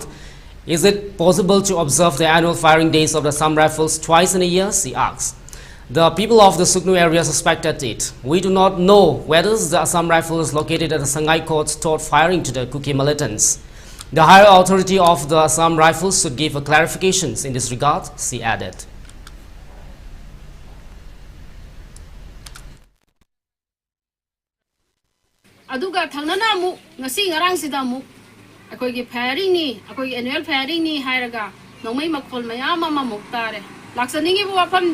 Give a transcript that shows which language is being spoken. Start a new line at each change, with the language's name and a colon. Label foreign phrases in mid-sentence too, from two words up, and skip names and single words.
English: Is it possible to observe the annual firing days of the Assam rifles twice in a year? She asked. The people of the Sugnu area suspected it. We do not know whether the Assam rifles located at the Sangai courts taught firing to the Kuki militants. The higher authority of the Assam rifles should give clarifications in this regard, she added.
Manipuri: Aduga thangnana mu ngasi ngarang sida mu akoi gi firing ni akoi
English: annual firing
Manipuri: ni hairaga nongmai makhol mayam ama muktare laksaningi bu wafam